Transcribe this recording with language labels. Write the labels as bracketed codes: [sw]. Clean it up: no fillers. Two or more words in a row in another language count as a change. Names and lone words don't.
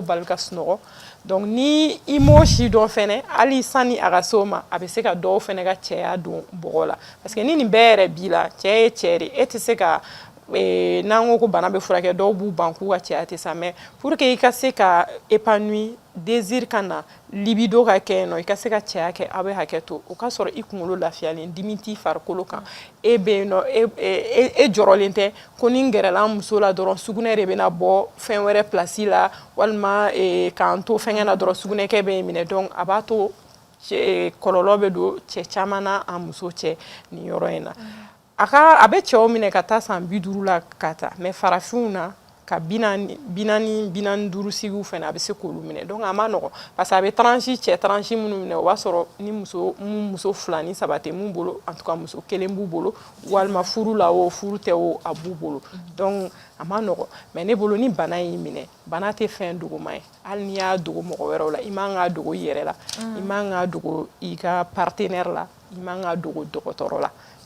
[bm] bali ka sunɔgɔ donc ni i m'o si dɔn fɛnɛ hali sanni a ka se o ma a bɛ se ka dɔw fɛnɛ ka cɛya don bɔgɔ la [fr] parce que [bm] ni nin bɛɛ yɛrɛ b'i la cɛ ye cɛ de e tɛ se ka n'an ko ko bana bɛ furakɛ dɔw b'u ban k'u ka cɛya tɛ sa [fr] mais pour que [bm] i ka se ka [fr] épanoui désir [bm] ka na libido ka kɛ yen nɔ i ka se ka cɛya kɛ a bɛ hakɛ to o ka sɔrɔ i kunkolo lafiyalen dimi t'i farikolo kan e bɛ yen nɔ e jɔrɔlen tɛ ko ni n gɛrɛla n muso la dɔrɔn sugunɛ de bɛna bɔ fɛn wɛrɛ place la walima k'an to fɛngɛ na dɔrɔn sugunɛkɛ bɛ n minɛ donc a b'a to kɔlɔlɔ bɛ don cɛ caman na an muso cɛ nin yɔrɔ in na a bɛ cɛw minɛ ka taa san 50 la ka taa mais farafinw na ka 45 sigiw fɛnɛ a bɛ se k'olu minɛ donc a ma nɔgɔ [fr] parce que [bm] a bɛ cɛ tranche minnu minɛ o b'a sɔrɔ ni muso 2 ni 3 tɛ mun bolo [fr] en tout cas [bm] muso 1 b'u bolo walima furu la o furu tɛ o a b'u bolo donc a ma nɔgɔ mais ne bolo ni bana y'i minɛ bana tɛ fɛn dogoma ye hali n'i y'a dogo mɔgɔ wɛrɛw la i man k'a dogo i yɛrɛ la i man k'a dogo i ka partenaire la i man k'a dogo dɔgɔtɔrɔ la i